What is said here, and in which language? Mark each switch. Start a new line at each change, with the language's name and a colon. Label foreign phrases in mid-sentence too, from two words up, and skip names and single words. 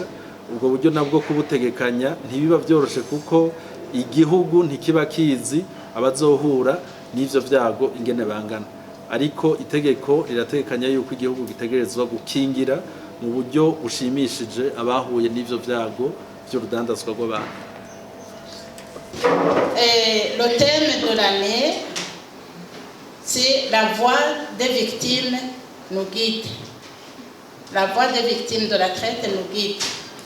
Rundi: Ubwo buryo nabwo kubutegekanya ntibiba byoroshe kuko igihugu ntikiba kizi abazohura n'ivyo vyago ingene bangana, ariko itegeko rirategekanya yuko igihugu gitegerezwa gukingira mu buryo bushimishije abahuye n'ivyo vyago vy'urudandazwa rw'abantu.
French: Le thème de l'année, c'est la voix des victimes nous guide. La voix des victimes de la traite nous guide.